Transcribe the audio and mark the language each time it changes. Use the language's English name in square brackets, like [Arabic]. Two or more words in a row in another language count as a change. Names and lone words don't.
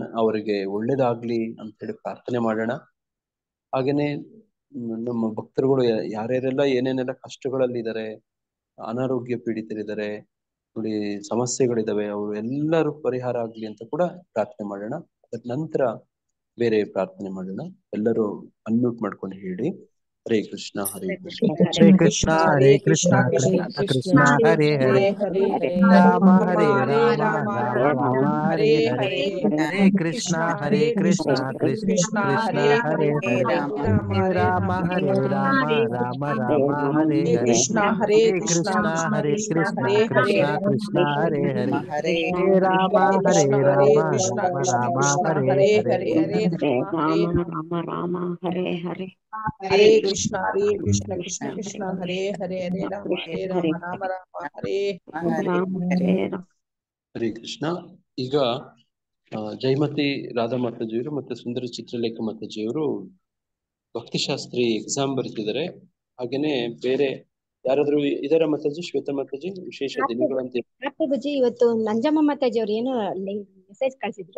[Kannada] ಅವರಿಗೆ ಒಳ್ಳೇದಾಗ್ಲಿ ಅಂತ ಹೇಳಿ ಪ್ರಾರ್ಥನೆ ಮಾಡೋಣ. ಹಾಗೇನೆ ನಮ್ಮ ಭಕ್ತರುಗಳು ಯಾರ್ಯಾರೆಲ್ಲ ಏನೇನೆಲ್ಲ ಕಷ್ಟಗಳಲ್ಲಿದ್ದಾರೆ, ಅನಾರೋಗ್ಯ ಪೀಡಿತರಿದ್ದಾರೆ ನೋಡಿ, ಸಮಸ್ಯೆಗಳಿದಾವೆ, ಅವರು ಎಲ್ಲರೂ ಪರಿಹಾರ ಆಗ್ಲಿ ಅಂತ ಕೂಡ ಪ್ರಾರ್ಥನೆ ಮಾಡೋಣ. ಅದ್ರ ನಂತರ ಬೇರೆ ಪ್ರಾರ್ಥನೆ ಮಾಡೋಣ. ಎಲ್ಲರೂ ಅನ್ಮ್ಯೂಟ್ ಮಾಡ್ಕೊಂಡು ಹೇಳಿ. [Sanskrit] ಹರೇ ಕೃಷ್ಣ. ಹರೇ ಕೃಷ್ಣ. ಹರೇ ಕೃಷ್ಣ. ಹರೇ ಕೃಷ್ಣ. ಕೃಷ್ಣ ಕೃಷ್ಣ ಹರೇ ಹರೇ. ರಾಮ ಹರೇ ರಾಮ ರಾಮ ರಾಮ ಹರೇ ಹರೇ. ಹರೇ ಕೃಷ್ಣ. ಹರೇ ಕೃಷ್ಣ. ಕೃಷ್ಣ ಕೃಷ್ಣ ಹರೇ ಹರೇ. ಹರೇ ರಾಮ ಹರೇ ರಾಮ ರಾಮ ರಾಮ ಹರೇ ಹರೇ. ಹರೇ ಕೃಷ್ಣ. ಹರೇ ಕೃಷ್ಣ. ಕೃಷ್ಣ ಕೃಷ್ಣ ಹರೇ ಹರೇ. ಹರೇ ರಾಮ ಹರೇ ರಾಮ ರಾಮ ರಾಮ ಹರೇ ಹರೇ. ರಾಮ ರಾಮ ಹರೇ ಹರೇ. ಹರೇ ಕೃಷ್ಣ. ಹರೇ ಕೃಷ್ಣ. ಕೃಷ್ಣ ಕೃಷ್ಣ ಹರೇ ಹರೇ. ಹರೇ ರಾಮ ರಾಮ ರಾಮ ಹರೇ ಹರೇ. ಹರೇ ಕೃಷ್ಣ. [Kannada] ಈಗ ಜಯಮತಿ ರಾಧಾ ಮಾತಾಜಿಯವರು ಮತ್ತೆ ಸುಂದರ ಚಿತ್ರಲೇಖ ಮಾತಾಜಿಯವರು ಭಕ್ತಿಶಾಸ್ತ್ರಿ ಎಕ್ಸಾಮ್ ಬರೀತಿದ್ದಾರೆ. ಹಾಗೇನೆ ಬೇರೆ ಯಾರಾದ್ರೂ ಇದರ ಮಾತಾಜಿ, ಶ್ವೇತಾ ಮಾತಾಜಿ ವಿಶೇಷ ದಿನಗಳಂತ ಪ್ರಭುಜಿ ಇವತ್ತು ನಂಜಮ್ಮ ಮಾತಾಜಿ ಅವ್ರು ಏನು ಮೆಸೇಜ್ ಕಳ್ಸಿದ್ರು.